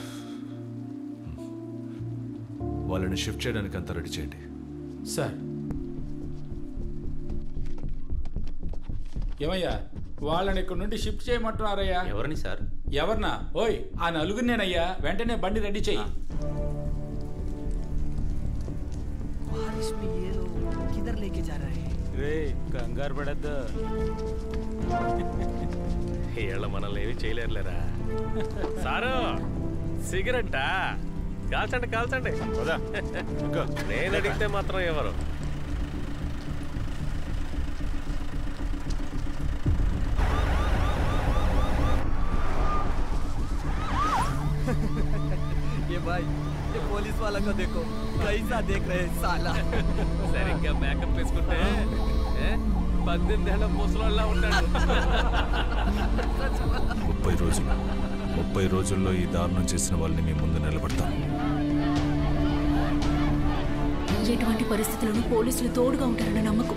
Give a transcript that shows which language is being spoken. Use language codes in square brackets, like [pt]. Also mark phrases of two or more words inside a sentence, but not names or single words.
[te] వాళ్ళని షిఫ్ట్ చేయడానికి అంతా రెడీ చేయండి సార్. ఏమయ్యా, వాళ్ళని ఇక్కడ నుండి షిఫ్ట్ చేయమంటున్నారయ్యా? ఎవరిని సార్? ఎవరినా? ఓయ్, ఆ నలుగురు నేనయ్యా. వెంటనే బండి రెడీ చెయ్యి. [hi] किधर लेके जा रहा है? [te] రే కంగారు పడద్దు, వీళ్ళ మనల్ని ఏమి చేయలేరులేరా. సారు సిగరెట్టా? కాల్చండి కాల్చండి. నేను అడిగితే మాత్రం ఎవరు? [hi] ये भाई, ये पुलिस वाला को देखो कैसा देख रहे हैं साला. [te] సరిగ్గా మేకప్ వేసుకుంటే 18 ఏళ్ల ముసలోళ్ళ ఉంటాడు. 30 రోజుల్లో ఈ దారుణం చేసిన వాళ్ళని మీ ముందు నిలబడతాం. ఎటువంటి పరిస్థితులను పోలీసులు తోడుగా ఉంటారన్న నమ్మకం